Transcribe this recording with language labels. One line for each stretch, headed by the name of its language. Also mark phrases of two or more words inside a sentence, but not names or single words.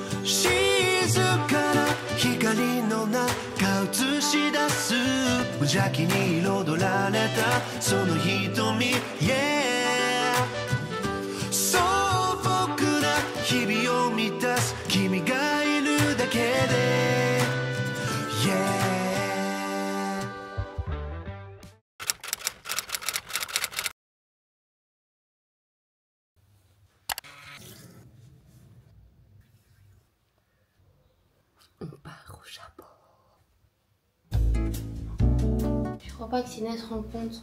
Japanese: 静かな光の中映し出す無邪気に彩られたその瞳 Yeah 素朴な日々を満たす君がいるだけで Yeah
French: On part au Japon. Je crois pas que Siné se rende compte.